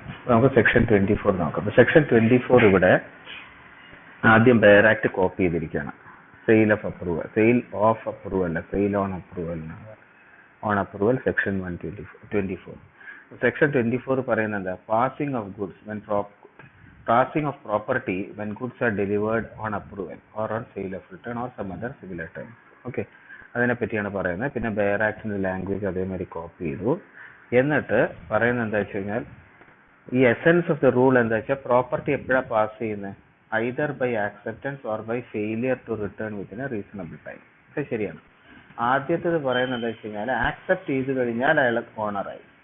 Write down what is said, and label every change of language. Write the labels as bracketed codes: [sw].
[ml] നമുക്ക് സെക്ഷൻ 24 നോക്കാം. സെക്ഷൻ 24 ഇവിടെ ആദ്യം ബെയർ ആക്ട് കോപ്പി ചെയ്തിരിക്കുകയാണ്. [en] Sale of approval, sale of approval അല്ല, sale on approval, on approval section 124. [ml] Section 24 പറയുന്നത് എന്താ? [en] Passing of goods when passing of property when goods are delivered on approval or on sale of return or some other similar terms. [ml] Okay, അതിനെ പറ്റിയാണ് പറയുന്നത്. പിന്നെ bear ആക്ടിന്റെ language അതേമാതിരി copy ചെയ്തു. എന്നിട്ട് പറയുന്നത് എന്താ വെച്ച് കഴിഞ്ഞാൽ, ഈ എസെൻസ് ഓഫ് ദ റൂൾ എന്താ വെച്ചാൽ, പ്രോപ്പർട്ടി എപ്പോഴാണ് പാസ് ചെയ്യുന്നത്? [en] Either by acceptance or by failure to return within a reasonable time. [ml] ഇത് ശരിയാണ്. ആദ്യത്തേത് പറയുന്നത് എന്താ വെച്ച് കഴിഞ്ഞാൽ, ആക്സെപ്റ്റ് ചെയ്ത് കഴിഞ്ഞാൽ അയാൾ ഓണറായി.